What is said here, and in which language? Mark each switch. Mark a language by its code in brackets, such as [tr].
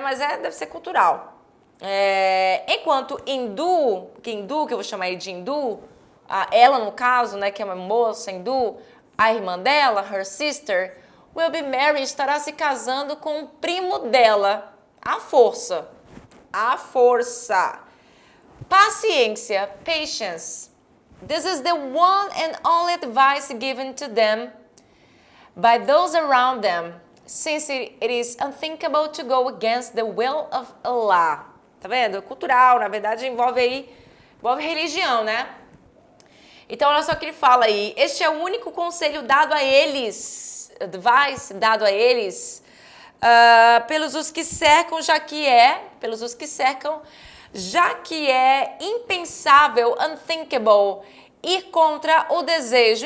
[pt] Mas deve ser cultural. Enquanto Indu, que eu vou chamar ele de Indu, ela no caso, né, que é uma moça Indu, a irmã dela, [en] her sister, will be married, [pt] estará se casando com o primo dela, à força. À força. Paciência, patience. [en] This is the one and only advice given to them by those around them, since it is unthinkable to go against the will of Allah. [pt] Tá vendo? Cultural, na verdade, envolve religião, né? Então, olha só o que ele fala aí. Este é o único conselho dado a eles, advice dado a eles, pelos que cercam, já que é impensável, unthinkable, ir contra o desejo.